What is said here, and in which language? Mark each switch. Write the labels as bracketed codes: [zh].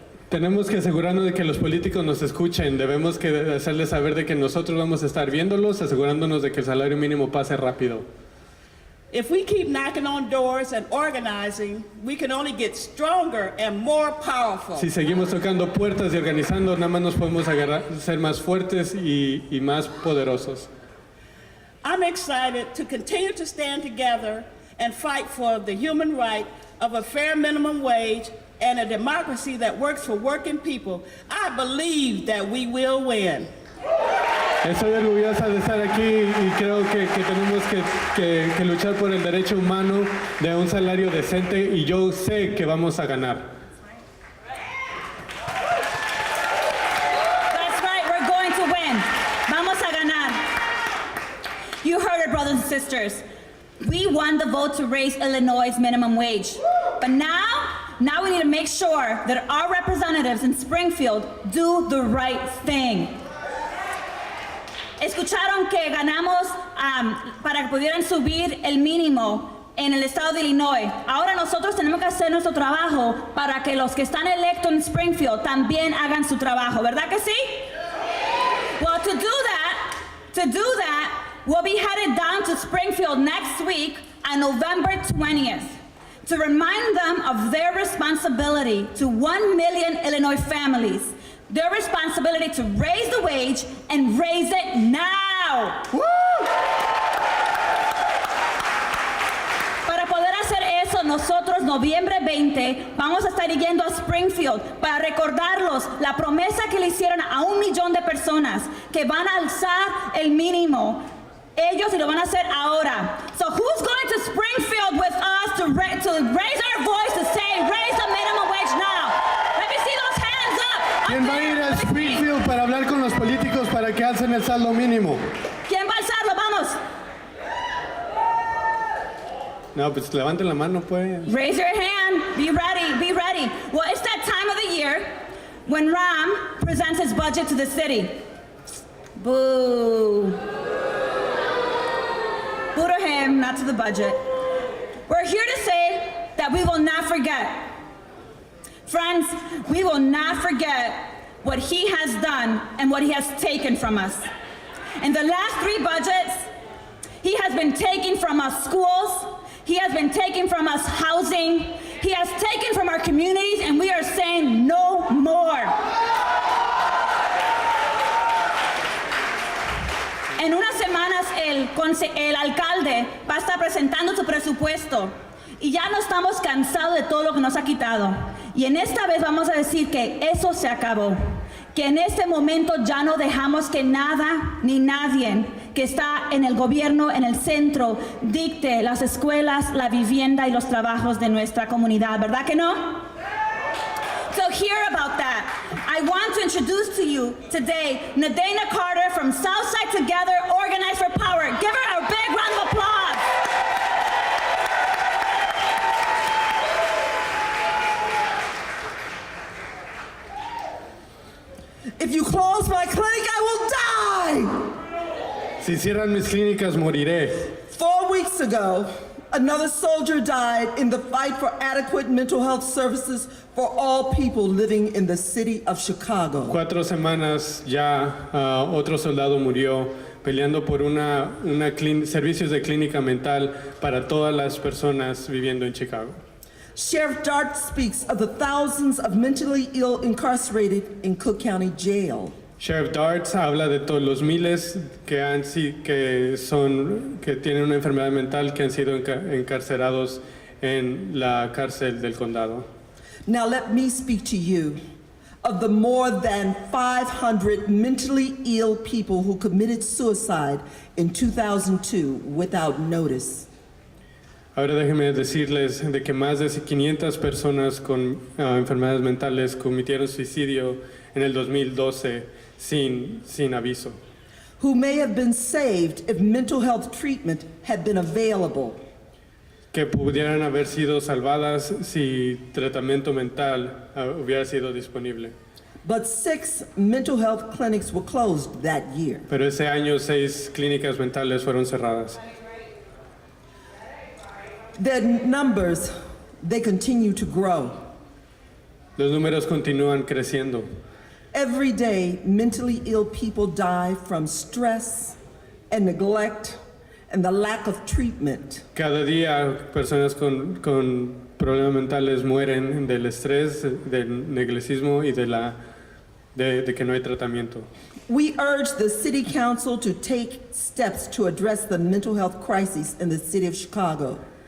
[es] Tenemos que asegurarnos de que los políticos nos escuchen. Debemos que hacerles saber de que nosotros vamos a estar viéndolos, asegurándonos de que el salario mínimo pase rápido. [en] If we keep knocking on doors and organizing, we can only get stronger and more powerful. [es] Si seguimos tocando puertas y organizando, nada más nos podemos ser más fuertes y más poderosos. [en] I'm excited to continue to stand together and fight for the human right of a fair minimum wage and a democracy that works for working people. I believe that we will win. [es] Estoy orgullosa de estar aquí y creo que tenemos que luchar por el derecho humano de un salario decente y yo sé que vamos a ganar. [en] That's right, we're going to win. [es] Vamos a ganar. [en] You heard it, brothers and sisters. We won the vote to raise Illinois' minimum wage. But now we need to make sure that our representatives in Springfield do the right thing. [es] Escucharon que ganamos para que pudieran subir el mínimo en el estado de Illinois. Ahora nosotros tenemos que hacer nuestro trabajo para que los que están electos en Springfield también hagan su trabajo, ¿verdad que sí? [en] Well, to do that, will be headed down to Springfield next week on November 20th to remind them of their responsibility to 1 million Illinois families, their responsibility to raise the wage and raise it now. Woo! [es] Para poder hacer eso, nosotros noviembre 20 vamos a estar yendo a Springfield para recordarlos la promesa que le hicieron a 1 millón de personas que van a alzar el mínimo. Ellos y lo van a hacer ahora. [en] So who's going to Springfield with us to raise our voice to say raise the minimum wage now? Let me see those hands up. [es] ¿Quién va a ir a Springfield para hablar con los políticos para que alcen el saldo mínimo? ¿Quién va a alzarlo? Vamos. No, pues levanten la mano, pues. [en] Raise your hand. Be ready. Be ready. Well, it's that time of the year when Ram presents his budget to the city. Boo. Boo to him, not to the budget. We're here to say that we will not forget. Friends, we will not forget what he has done and what he has taken from us. In the last 3 budgets, he has been taking from us schools, he has been taking from us housing, he has taken from our communities, and we are saying no more. [es] En unas semanas el alcalde va a estar presentando su presupuesto y ya no estamos cansados de todo lo que nos ha quitado. Y en esta vez vamos a decir que eso se acabó, que en este momento ya no dejamos que nada ni nadie que está en el gobierno, en el centro, dicte las escuelas, la vivienda y los trabajos de nuestra comunidad, ¿verdad que no? [en] So hear about that. I want to introduce to you today Nadena Carter from Southside Together, Organize for Power. Give her a big round of applause. If you close my clinic, I will die! [es] Si cierran mis clínicas, moriré. [en] 4 weeks ago, another soldier died in the fight for adequate mental health services for all people living in the city of Chicago. [es] 4 semanas ya otro soldado murió peleando por servicios de clínica mental para todas las personas viviendo en Chicago. [en] Sheriff Dart speaks of the thousands of mentally ill incarcerated in Cook County Jail. [es] Sheriff Dart habla de todos los miles que tienen una enfermedad mental que han sido encarcelados en la cárcel del condado. [en] Now let me speak to you of the more than 500 mentally ill people who committed suicide in 2002 without notice. [es] Ahora déjenme decirles de que más de 500 personas con enfermedades mentales cometieron suicidio en el 2012 sin aviso. [en] Who may have been saved if mental health treatment had been available. [es] Que pudieran haber sido salvadas si tratamiento mental hubiera sido disponible. [en] But 6 mental health clinics were closed that year. [es] Pero ese año 6 clínicas mentales fueron cerradas. [en] Their numbers, they continue to grow. [es] Los números continúan creciendo. [en] Every day, mentally ill people die from stress and neglect and the lack of treatment. [es] Cada día personas con problemas mentales mueren del estrés, del neglicismo y de que no hay tratamiento. [en] We urge the City Council to take steps to address the mental health crisis in the city of Chicago.